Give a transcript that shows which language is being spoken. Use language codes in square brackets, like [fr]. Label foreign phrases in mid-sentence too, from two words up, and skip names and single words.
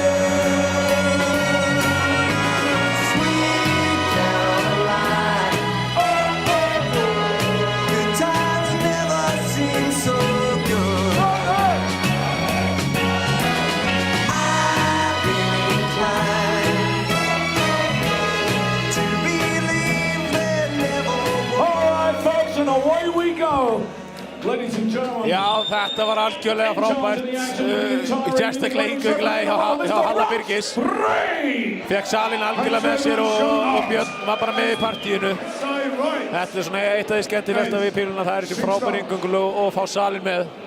[en] Sweet Caroline, good times never seem so good. I've been inclined to believe there never was. All right, folks, and away we go. Ladies and gentlemen. [is] Já, þetta var algjörlega frábært, sérstaklega yngönglega hjá Halla Birgis. Fekk salinn algjörlega með sér og Björn var bara með í partíinu. Þetta er svona eitt af því skemmtilegasta við píluna, það er þessi frábæri yngönglu og fá salinn með.